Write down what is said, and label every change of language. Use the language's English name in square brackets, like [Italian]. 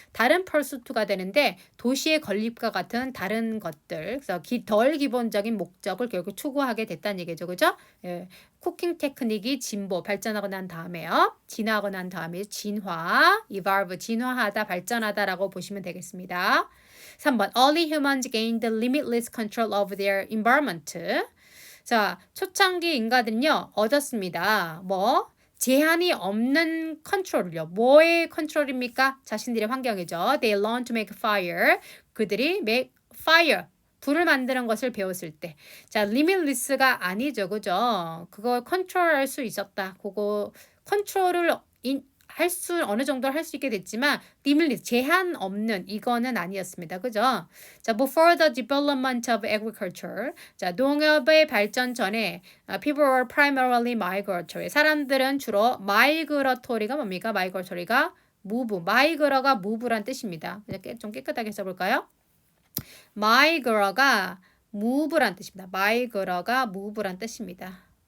[Korean] 다른 pursuit가 되는데 도시의 건립과 같은 다른 것들. 그래서 덜 기본적인 목적을 결국 추구하게 됐다는 얘기죠. 그죠? 예. 쿠킹 테크닉이 진보, 발전하고 난 다음에요. 진화하고 난 다음에 진화, evolve, 진화하다, 발전하다라고 보시면 되겠습니다. [English] 3번, early humans gained limitless control over their environment. [Korean] 자, 초창기 인간들은요, 얻었습니다. 뭐? 제한이 없는 컨트롤을요. 뭐의 컨트롤입니까? 자신들의 환경이죠. [English] They learned to make fire. [Korean] 그들이 [English] make fire. [Korean] 불을 만드는 것을 배웠을 때. 자, limitless가 아니죠. 그죠? 그걸 컨트롤할 수 있었다. 그거 컨트롤을 할 수 어느 정도 할 수 있게 됐지만 limitless 제한 없는 이거는 아니었습니다. 그죠? [English] 자, before the development of agriculture. 자, [Korean] 농업의 발전 전에 [English] people were primarily migratory. [Korean] 사람들은 주로 migratory가 뭡니까? migratory가 move. migra가 move란 뜻입니다. 좀 깨끗하게 써볼까요? migra가 move란 뜻입니다. migra가 move란 뜻입니다.